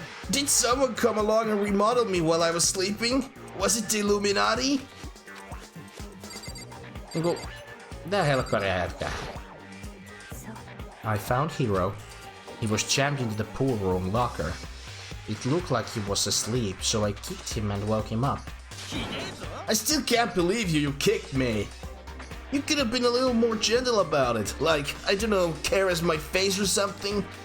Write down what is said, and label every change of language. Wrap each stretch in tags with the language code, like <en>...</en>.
<en>Did someone come along and remodel me while I was sleeping? Was it the Illuminati?</en> <fi>Niinku, mitä helkkaria jätkää?</fi> <en>I found Hiro. He was jammed into the pool room locker. It looked like he was asleep, so I kicked him and woke him up. I still can't believe you kicked me. You could have been a little more gentle about it. Like, I don't know, caress my face or something.</en>